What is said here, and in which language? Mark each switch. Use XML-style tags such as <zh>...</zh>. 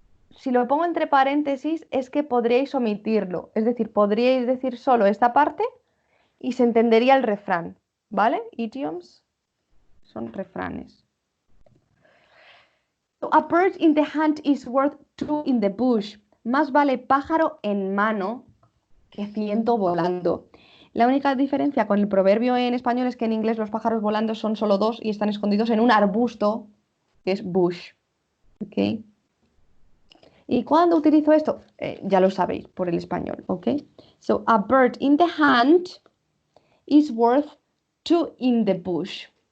<es>Si lo pongo entre paréntesis es que podríais omitirlo. Es decir, podríais decir solo esta parte y se entendería el refrán. ¿Vale? Idioms son refranes.</es> <en>So, a bird in the hand is worth 2 in the bush.</en> <es>Más vale pájaro en mano que ciento volando. La única diferencia con el proverbio en español es que en inglés los pájaros volando son solo 2 y están escondidos en un arbusto, que es bush. ¿Ok? ¿Y cuándo utilizo esto? Ya lo sabéis por el español. ¿Ok?</es> <en>So, a bird in the hand is worth 2 in the bush.</en>